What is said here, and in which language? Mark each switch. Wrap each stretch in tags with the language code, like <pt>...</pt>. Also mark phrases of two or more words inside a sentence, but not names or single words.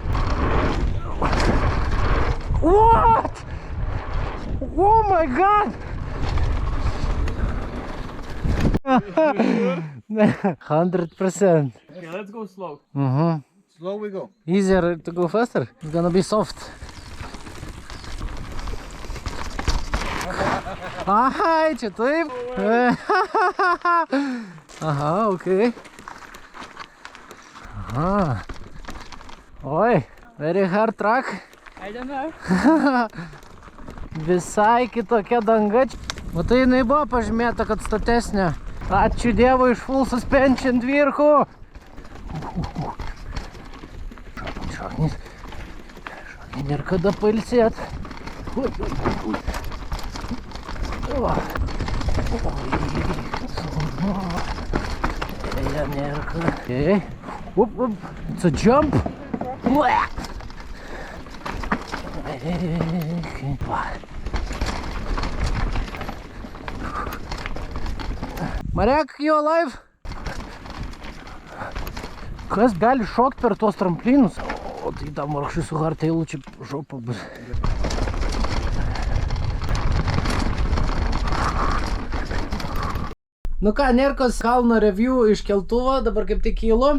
<en>What? Oh my god! 100%. Okay, let's go slow. Slow we go. Easier to go faster? It's gonna be soft.</en> <lt>Aha, čia taip. Aha, okay. Aha. Oi,</lt> <en>very hard track. I don't know.</en> <lt>Visai kitokia danga. Matai, jinai buvo pažymėta, kad statesnė. Ačiū Dievui iš</lt> <en>full suspension</en> <lt>dvirkų. Šaknis ir kada pailsėt.</lt> <en>Okay. Whoop. It's a jump. Okay. Marek, you alive?</en> <lt>Kas gali šokt per tuos tramplynus? O tai tam markšai su hardtailu čia žopa bus. Nu ką, Nerkos kalno review iš keltuvo, dabar kaip tik kylu.</lt>